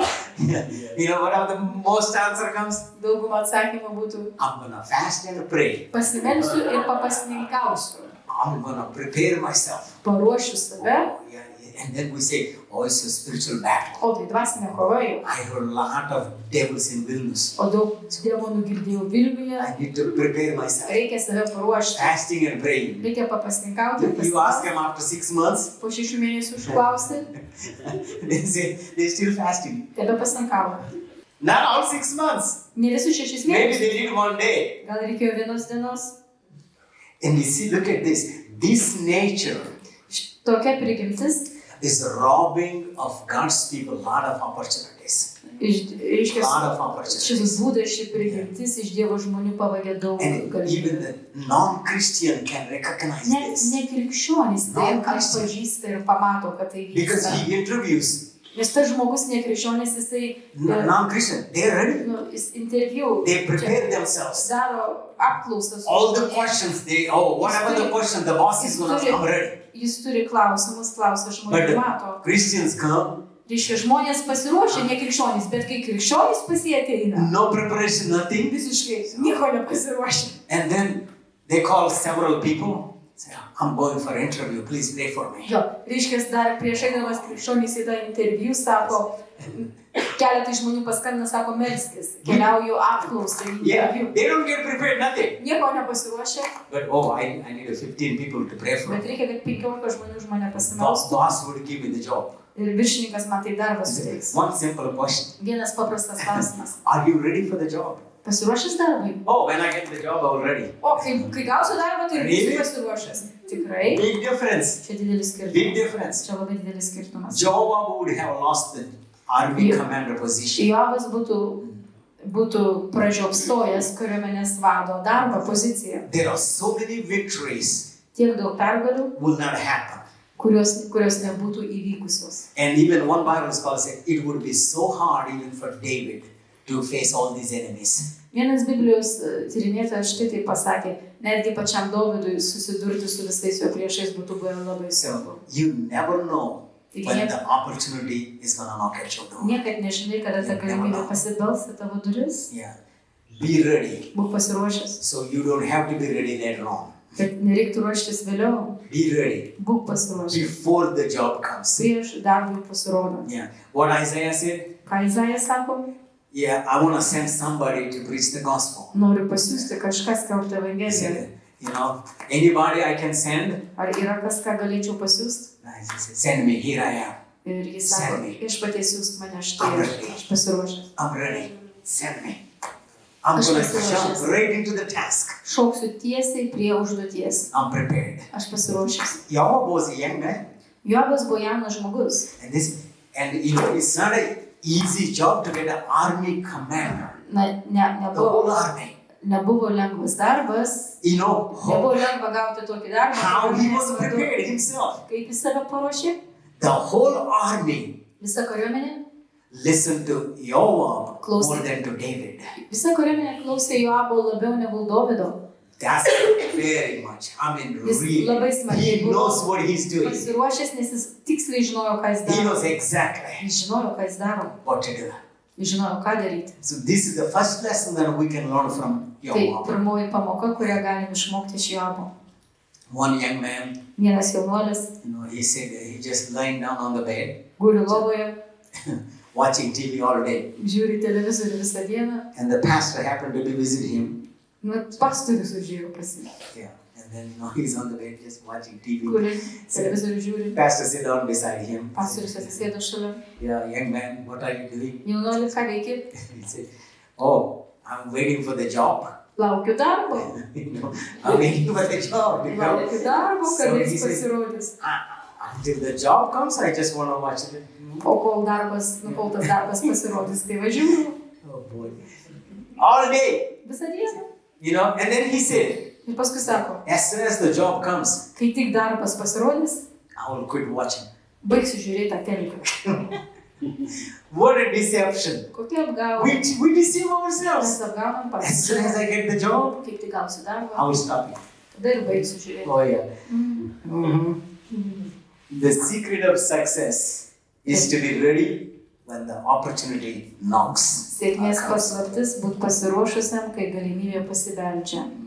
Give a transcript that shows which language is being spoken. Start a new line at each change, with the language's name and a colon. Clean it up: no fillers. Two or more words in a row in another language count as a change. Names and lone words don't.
English: You know what the most answer comes?
Lithuanian: Dauguma atsakymų būtų,
English: I'm gonna fast and pray.
Lithuanian: pasimelsiu ir papasninkausiu.
English: I'm gonna prepare myself.
Lithuanian: Paruošiu save.
English: Yeah. And then we say, oh, it's a spiritual battle.
Lithuanian: O tai dvasinė kova jau.
English: I heard a lot of devils in Vilnius.
Lithuanian: O daug demonų girdėjau Vilniuje.
English: I need to prepare myself.
Lithuanian: Reikia save paruošti.
English: Fasting and praying.
Lithuanian: Reikia papasninkauti.
English: You ask them after 6 months.
Lithuanian: Po 6 mėnesių užklausti.
English: They say they're still fasting.
Lithuanian: Tebe pasninkavo.
English: Not all 6 months.
Lithuanian: Ne visus 6
English: Maybe
Lithuanian: mėnesius.
English: they did one day.
Lithuanian: Gal reikėjo vienos dienos.
English: And you see, look at this. This nature
Lithuanian: Tokia prigimtis
English: is robbing of God's people a lot of opportunities.
Lithuanian: Reiškia,
English: A lot of opportunities.
Lithuanian: šis būdas, ši prigimtis iš Dievo žmonių pavagė daug
English: And even
Lithuanian: galimybių.
English: the non-Christian can recognize
Lithuanian: Net
English: this.
Lithuanian: nekrikščionys tai atpažįsta ir pamato, kad tai
English: Because
Lithuanian: vyksta.
English: he interviews
Lithuanian: Nes tas žmogus nekrikščionis, jisai
English: non-Christian. They're ready.
Lithuanian: jis interviu
English: They prepare themselves.
Lithuanian: daro apklausas.
English: All the questions, whatever the question the boss is going to ask, I'm ready.
Lithuanian: Jis turi klausimus, klausia
English: But
Lithuanian: žmonių,
English: the
Lithuanian: mato.
English: Christians come,
Lithuanian: Reiškia, žmonės pasiruošia, ne krikščionys, bet kai krikščionys pas jį ateina,
English: no preparation, nothing.
Lithuanian: visiškai nieko nepasiruošia.
English: And then they call several people. Say, I'm going for interview, please pray for me.
Lithuanian: Jo, reiškia, dar prieš eidamas krikščionys į tą interviu, sako, keletai žmonių paskambina, sako, melskis, keliauju apklausą į
English: Yeah,
Lithuanian: interviu.
English: they don't get prepared, nothing.
Lithuanian: Nieko nepasiruošia,
English: But I need 15 people to pray for
Lithuanian: bet
English: me.
Lithuanian: reikia, kad 15 žmonių už mane pasimelstų.
English: Boss would give me the job.
Lithuanian: Ir viršininkas man tai darbą suteiks.
English: One simple question.
Lithuanian: Vienas paprastas klausimas.
English: Are you ready for the job?
Lithuanian: Pasiruošęs darbui?
English: Oh, when I get the job, I'm ready.
Lithuanian: O, kai gausiu darbą, tai
English: Really?
Lithuanian: būsiu pasiruošęs. Tikrai.
English: Big difference.
Lithuanian: Čia didelis
English: Big
Lithuanian: skirtumas.
English: difference.
Lithuanian: Čia labai didelis skirtumas.
English: Joab would have lost the army commander position.
Lithuanian: Joabas būtų pražiopsojęs kariuomenės vado darbą, poziciją.
English: There are so many victories
Lithuanian: Tiek daug pergalių,
English: will not happen.
Lithuanian: kurios nebūtų įvykusios.
English: And even one Bible scholar said it would be so hard even for David to face all these enemies.
Lithuanian: Vienas Biblijos tyrinėtojas štai taip pasakė, netgi pačiam Dovydui susidurti su visais jo priešais būtų buvę labai sunku.
English: So you never know when the opportunity is going to knock at your door.
Lithuanian: Niekad nežinai, kada ta galimybė pasibels į tavo duris.
English: Yeah. Be ready.
Lithuanian: Būk pasiruošęs.
English: So you don't have to be ready later on.
Lithuanian: Kad nereiktų ruoštis vėliau.
English: Be ready.
Lithuanian: Būk pasiruošęs.
English: Before the job comes.
Lithuanian: Prieš darbui pasirodant.
English: Yeah. What Isaiah said?
Lithuanian: Ką Izaijas sako?
English: Yeah, I want to send somebody to preach the gospel.
Lithuanian: Noriu pasiųsti kažką skelbti
English: He
Lithuanian: evangeliją.
English: said, you know, anybody I can send?
Lithuanian: Ar yra kas, ką galėčiau pasiųsti?
English: He said, send me, here I am.
Lithuanian: Ir jis sako,
English: Send me.
Lithuanian: viešpatie siųsk mane štai, aš pasiruošęs.
English: I'm ready. Send me. I'm going to jump right into the task.
Lithuanian: Šauksiu tiesiai prie užduoties.
English: I'm prepared.
Lithuanian: Aš pasiruošęs.
English: Joab was a young man.
Lithuanian: Joabas buvo jaunas žmogus.
English: And you know, it's not an easy job to get an army commander. The whole army.
Lithuanian: Nebuvo lengvas darbas.
English: You know,
Lithuanian: Nebuvo lengva gauti tokį darbą.
English: how he was prepared himself.
Lithuanian: Kaip jis save paruošė?
English: The whole army
Lithuanian: Visa kariuomenė?
English: listened to Joab Close. more than to David.
Lithuanian: Visa kariuomenė klausė Joabo labiau negu Dovydo.
English: That's very much. I mean,
Lithuanian: Jis
English: really.
Lithuanian: labai smarkiai
English: He knows what he's doing.
Lithuanian: pasiruošęs, nes jis tiksliai žinojo, ką jis
English: He
Lithuanian: daro.
English: knows exactly
Lithuanian: Jis žinojo, ką jis daro.
English: what to do.
Lithuanian: Jis žinojo, ką daryti.
English: So this is the first lesson that we can learn from
Lithuanian: Tai
English: Joab.
Lithuanian: pirmoji pamoka, kurią galim išmokti iš Joabo.
English: One young man,
Lithuanian: Vienas jaunuolis
English: you know, he said he just lying down on the bed,
Lithuanian: guli lovoje,
English: watching TV all day.
Lithuanian: žiūri televizorių visą dieną.
English: And the pastor happened to be visiting him.
Lithuanian: Pastorius užėjo pas jį.
English: Yeah. And then, you know, he's on the bed just watching TV.
Lithuanian: Guli, televizorių žiūri.
English: Pastor sit down beside him.
Lithuanian: Pastorius atsisėdo šalia.
English: Yeah, young man, what are you doing?
Lithuanian: Jaunuoli, ką veiki?
English: He said, oh, I'm waiting for the job.
Lithuanian: Laukiu darbo.
English: You know, I'm waiting for the job. You know?
Lithuanian: Laukiu darbo,
English: So
Lithuanian: kada
English: he
Lithuanian: jis
English: said,
Lithuanian: pasirodys.
English: Until the job comes, I just want to watch it.
Lithuanian: O kol tas darbas pasirodys, tai važiuoju.
English: Oh boy. All day.
Lithuanian: Visą dieną.
English: You know, and then he said,
Lithuanian: Ir paskui sako,
English: as soon as the job comes,
Lithuanian: kai tik darbas pasirodys,
English: I will quit watching.
Lithuanian: baigsiu žiūrėti tą teliką.
English: What a deception.
Lithuanian: Kokia apgaulė.
English: We deceive
Lithuanian: Mes
English: ourselves.
Lithuanian: apgaunam
English: As soon as
Lithuanian: patys.
English: I get the job,
Lithuanian: Kaip tik gausiu darbą,
English: I will stop it.
Lithuanian: tada ir baigsiu žiūrėti.
English: Oh yeah. The secret of success is to be ready when the opportunity knocks.
Lithuanian: Sėkmės paslaptis būti pasiruošusiam, kai galimybė pasibeldžia.